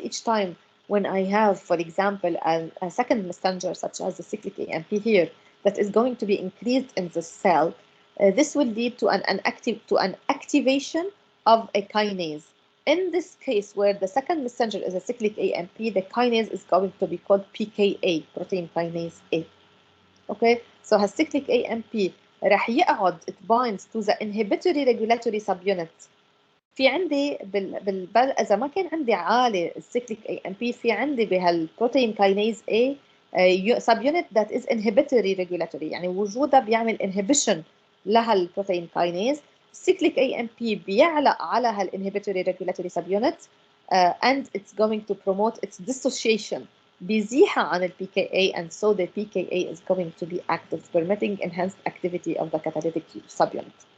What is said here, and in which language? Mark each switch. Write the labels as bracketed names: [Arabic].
[English] Each time when I have, for example, a second messenger such as the cyclic AMP here that is going to be increased in the cell, this will lead to an activation of a kinase. In this case, where the second messenger is a cyclic AMP, the kinase is going to be called PKA, protein kinase A. Okay, so has cyclic AMP [Arabic] رح يقعد [English] it binds to the inhibitory regulatory subunit. [Arabic] في عندي إذا ما كان عندي عالي الcyclic AMP في عندي بهالبروتين kinase A [English] subunit that is inhibitory regulatory, [Arabic] يعني وجودها بيعمل inhibition لهالبروتين kinase. [English] cyclic AMP [Arabic] بيعلق على [English] هالinhibitory regulatory subunit and it's going to promote its dissociation [Arabic] بيزيحها عن [English] PKA, and so the PKA is going to be active, permitting enhanced activity of the catalytic subunit.